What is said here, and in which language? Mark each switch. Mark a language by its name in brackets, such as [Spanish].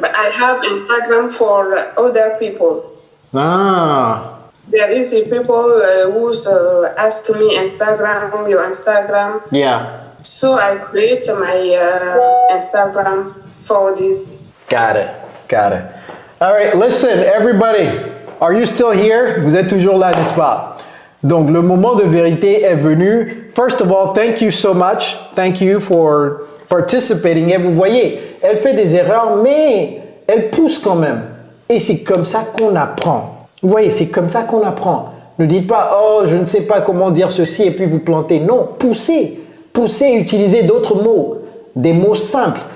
[English] But I have Instagram for other people. Ah. There is a people who's ask me your Instagram. Yeah. So I create my Instagram for this. Got it. All right, listen, everybody. Are you still here? [French] Vous êtes toujours là, n'est-ce pas? Donc, le moment de vérité est venu. [English] First of all, thank you so much. Thank you for participating. [French] Et vous voyez, elle fait des erreurs, mais elle pousse quand même. Et c'est comme ça qu'on apprend. Vous voyez, c'est comme ça qu'on apprend. Ne dites pas, oh, je ne sais pas comment dire ceci et puis vous plantez. Non, poussez. Poussez, utilisez d'autres mots. Des mots simples.